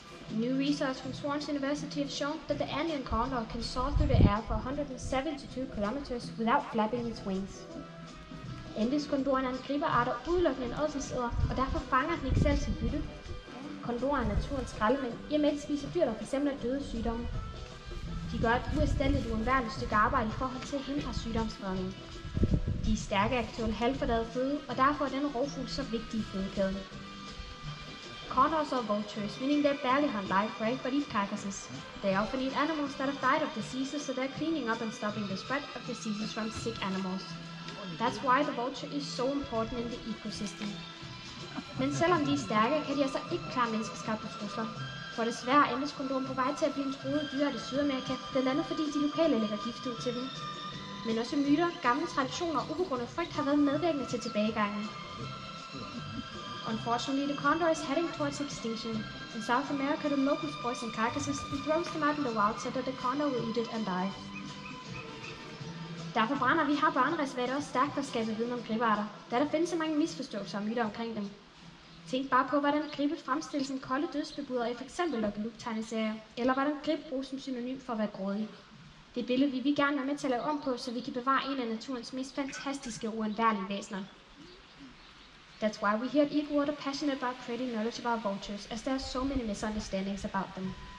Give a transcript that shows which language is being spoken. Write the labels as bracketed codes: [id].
[en] New research from Swansea University have shown that the Andean condor can soar through the air for 172 kilometers without flapping its wings. [da] Andeskondoren er en gribeart og udelukkende en ådselsæder, og derfor fanger den ikke selv sin bytte. Kondorer er naturens skraldemænd, i og med at de spiser dyr, der f.eks. er døde sygdomme. De gør et uerstatteligt uundværligt stykke arbejde i forhold til at hindre sygdomsspredning. De er stærke af at tåle halvfordaget føde, og derfor er denne rovfugl så vigtig i fødekæden. [en] Condors are vultures, meaning they barely hunt live prey but eat carcasses. They often eat animals that have died of diseases, so they're cleaning up and stopping the spread of diseases from sick animals. That's why the vulture is so important in the ecosystem. [da] Men selvom de er stærke, kan de altså ikke klare menneskeskabte trusler. For desværre er Andeskondoren på vej til at blive en truet dyr i Sydamerika, blandt andet fordi de lokale lægger gift ud til dem. Men også myter, gamle traditioner og ubegrundet frygt har været medvirkende til tilbagegangen. [en] Unfortunately, the condor is heading towards extinction. In South America, the locals poison carcasses and throws them out in the wild so that the condor will eat it and die. [da] Derfor brænder vi her børnereservater også stærkt for at skabe viden om gribearter, da der findes så mange misforståelser og myter omkring dem. Tænk bare på, hvordan gribe fremstilles som kolde dødsbebuder i f.eks. Lucky Luke-tegneserier, eller hvordan gribe bruges som synonym for at være grådig. Det billede vil vi gerne være med til at lave om på, så vi kan bevare en af naturens mest fantastiske og uundværlige væsener. [en] That's why we here at Eaglewood are passionate about creating knowledge about vultures, as there are so many misunderstandings about them.